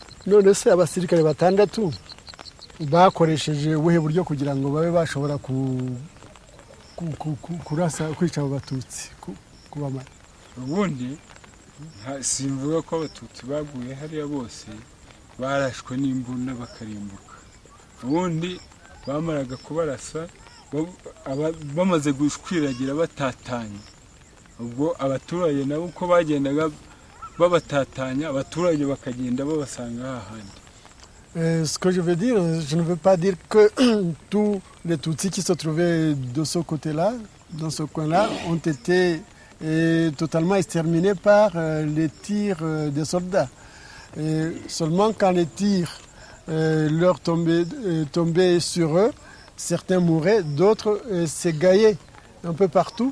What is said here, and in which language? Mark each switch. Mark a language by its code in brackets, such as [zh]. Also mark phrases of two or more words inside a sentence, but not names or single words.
[rw] None se abasirikare batandatu bakoresheje ubuhe buryo kugira ngo babe bashobora kurasa kwica abo batutsi kubamara? Ubundi simvuga ko abatutsi baguye hariya bose barashwe n'imbunda bakarimbuka. Ubundi bamaraga kubarasa bamaze gushwiragira batatanye. Ubwo abaturage nabo uko bagendaga babatatanya abaturage bakagenda babasanga hahandi. [fr] Ce que je veux dire, je ne veux pas dire que tous les Tutsis qui se trouvaient de ce côté-là, dans ce coin-là, ont été totalement exterminés par les tirs des soldats. Seulement quand les tirs leur tombaient sur eux, certains mouraient, d'autres s'égaillaient un peu partout.